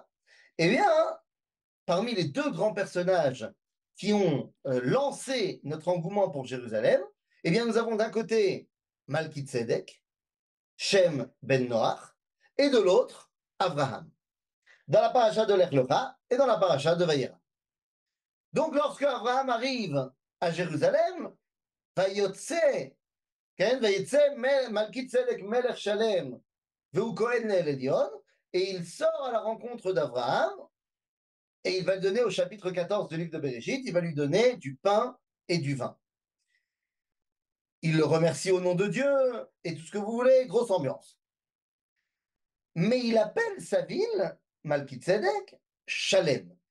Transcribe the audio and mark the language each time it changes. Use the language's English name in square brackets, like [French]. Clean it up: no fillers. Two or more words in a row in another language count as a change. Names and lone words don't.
[French] Eh bien, parmi les 2 grands personnages qui ont lancé notre engouement pour Jérusalem, eh bien, nous avons d'un côté Malki Tzedek, Shem ben Noach, et de l'autre, Abraham, dans la paracha de Lech Lecha et dans la paracha de Vayera. Donc, lorsque Abraham arrive à Jérusalem, [Hebrew] Vayotse כן? ויצא מלכי צדק מלך שלם, והוא כהן לאל עליון, [French] et il sort à la rencontre d'Abraham, et il va le donner au chapitre 14 du livre de Bereshit, il va lui donner du pain et du vin. Il le remercie au nom de Dieu, et tout ce que vous voulez, grosse ambiance. Mais il appelle sa ville, Malkitzedek, Shalem.